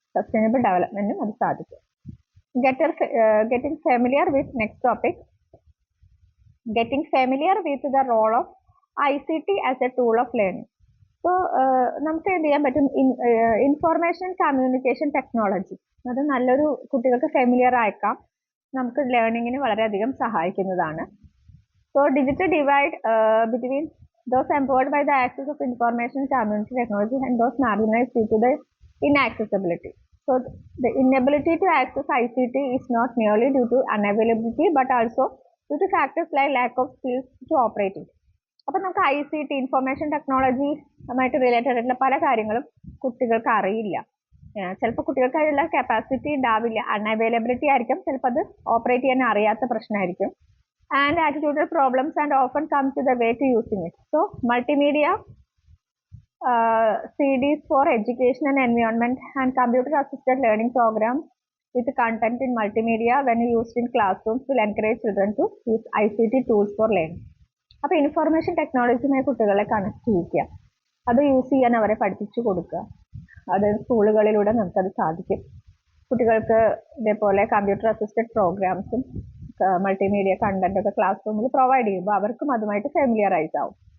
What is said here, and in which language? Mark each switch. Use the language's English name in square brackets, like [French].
[Malayalam] Sustainable ഡെവലപ്മെന്റിനും അത് സാധിക്കും. [English] Getting familiar with next topic, getting familiar with the role of ICT as a tool of learning. [Malayalam] So നമുക്ക് എന്ത് ചെയ്യാൻ പറ്റും, information communication technology, അത് നല്ലൊരു കുട്ടികൾക്ക് ഫെമിലിയർ ആയേക്കാം, നമുക്ക് ലേണിങ്ങിന് വളരെയധികം സഹായിക്കുന്നതാണ്. [English] So digital divide between those empowered by the access of information community technology and those marginalized due to the inaccessibility. So the inability to access ICT is not merely due to unavailability but also due to factors like lack of skills to operate it. [Malayalam] അപ്പോൾ നമുക്ക് ICT, information ടെക്നോളജിയുമായിട്ട് related ആയിട്ടുള്ള പല കാര്യങ്ങളും കുട്ടികൾക്ക് അറിയില്ല. ചിലപ്പോൾ കുട്ടികൾക്ക് അതിനുള്ള കപ്പാസിറ്റി ഉണ്ടാവില്ല, അൺഅവൈലബിലിറ്റി ആയിരിക്കും, ചിലപ്പോൾ അത് ഓപ്പറേറ്റ് ചെയ്യാൻ അറിയാത്ത പ്രശ്നമായിരിക്കും. [English] And attitudinal problems and often come to the way to using it. So multimedia CDs for education and environment and computer assisted learning programs with content in multimedia when used in classrooms will encourage children to use ICT tools for learning. [Malayalam] അപ്പോൾ information ടെക്നോളജിയുമായി കുട്ടികളെ connect ചെയ്യിക്കുക, അത് use ചെയ്യാൻ അവരെ പഠിപ്പിച്ചു കൊടുക്കുക. അത് സ്കൂളുകളിലൂടെ നമുക്കത് സാധിക്കും. കുട്ടികൾക്ക് ഇതേപോലെ കമ്പ്യൂട്ടർ അസിസ്റ്റഡ് പ്രോഗ്രാംസും മൾട്ടിമീഡിയ കണ്ടന്റ് ഒക്കെ ക്ലാസ് റൂമിൽ പ്രൊവൈഡ് ചെയ്യുമ്പോൾ അവർക്കും അതുമായിട്ട് ഫെമിലിയറൈസ് ആവും.